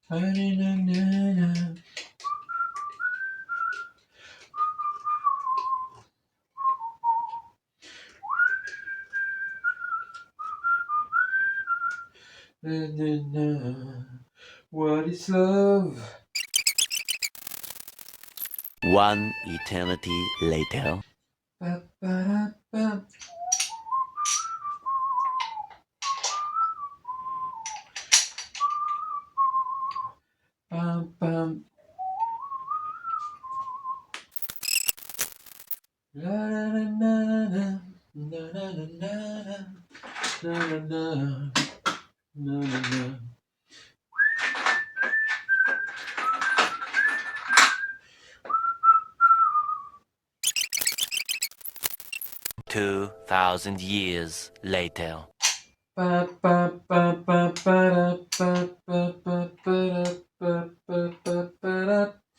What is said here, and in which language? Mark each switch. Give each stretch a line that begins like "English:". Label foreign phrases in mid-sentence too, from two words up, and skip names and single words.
English: What is love? One eternity later. Ba-ba-da-ba. Bam, bam. La la la la la la la la la la la. 2,000 years later. Ba ba ba ba ba ba ba ba ba ba ba ba ba.